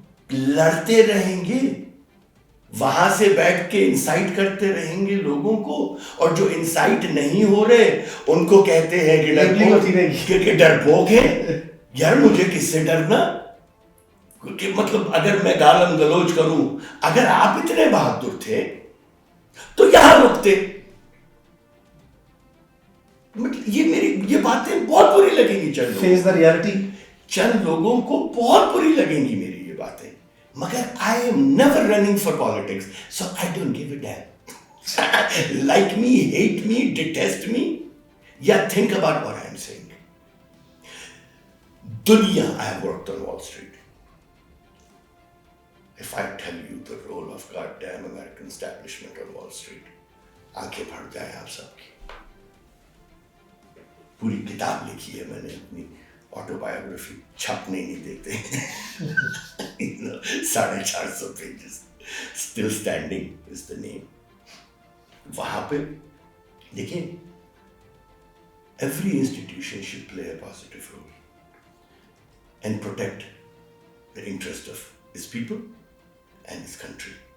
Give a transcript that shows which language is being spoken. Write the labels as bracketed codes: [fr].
[ur] لڑتے رہیں گے, وہاں سے بیٹھ کے انسائٹ کرتے رہیں گے لوگوں کو, اور جو انسائٹ نہیں ہو رہے ان کو کہتے ہیں کہ ڈرپوک ہیں. یار مجھے کس سے ڈرنا, کہ مطلب اگر میں گالم گلوچ کروں, اگر آپ اتنے بہادر تھے تو یہاں رکتے. یہ باتیں بہت بری لگیں گی چند [en] face the reality, [ur] چند لوگوں کو بہت بری لگیں گی میری یہ باتیں, مگر [en] I am never running for politics, so I don't give a damn. Like me, hate me, detest me, yeah, think about what I am saying. Dunya, I have worked on Wall Street. If I tell you the role of goddamn American establishment on Wall Street, [ur] آنکھیں پھٹ جائیں آپ سب کی. پوری کتاب لکھی ہے میں نے اپنی آٹو بایوگرافی, چھپنے نہیں دیتے. [en] 450 pages, still standing as the name. [ur] وہاں پہ دیکھیں, [en] Every institution should play a positive role and protect the interest of its people and its country.